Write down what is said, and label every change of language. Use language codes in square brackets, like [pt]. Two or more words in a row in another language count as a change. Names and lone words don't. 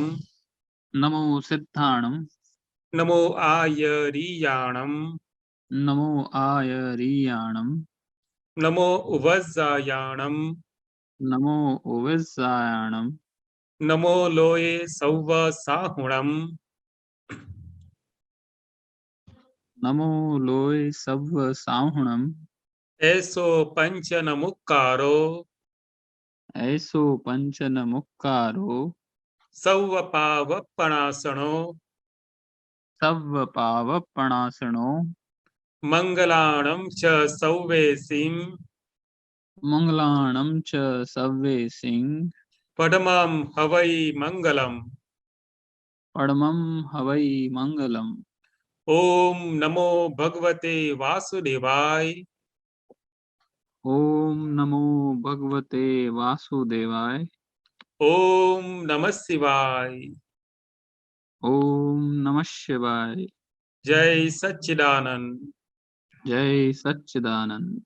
[pra] नमो सिद्धाणम। નમો આયરિયાણમ. नमो आयरियाणम। નમો ઉવઝાયાણમ. नमो ओविज्जायाणम। નમો લોયે સૌવ સાહુણમ. नमो लोय सव्व साहुणम। એસો પંચન મુક્કારો. ऐसो पंचन मुक्कारो। સૌવ પાવપણાસણો. सव्व पावपणासणो। મંગલાણમ ચ સૌવેસીમ. मंगलाणं च सव्वेसिं। પડમમ હવૈ મંગલમ. परमं हवै मंगलम्। [sa] ઓમ નમો ભગવતે વાસુદેવાય. ओम नमो भगवते वासुदेवाय। ઓમ નમઃ શિવાય. ओम नमः शिवाय। જય સચ્ચિદાનંદ. जय सच्चिदानंद।